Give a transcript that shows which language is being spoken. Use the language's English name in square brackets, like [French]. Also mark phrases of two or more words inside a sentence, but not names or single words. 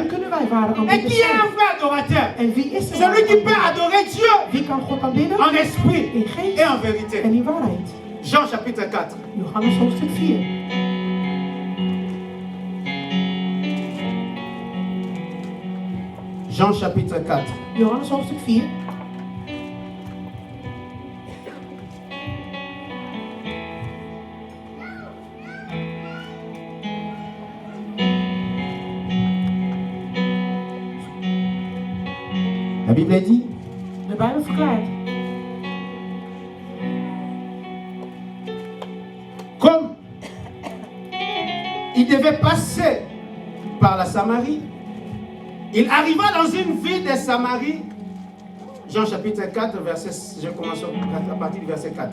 [French] Et qui est un vrai adorateur? Celui qui peut adorer Dieu en esprit et en vérité. Jean chapitre 4. Jean chapitre 4. [Dutch] Johannes hoofdstuk 4. [French] La Bible dit. [Dutch] De Bijbel verklaart. [French] Comme il devait passer par la Samarie, il arriva dans une ville de Samarie. Jean chapitre 4, verset, je commence à partir du verset 4.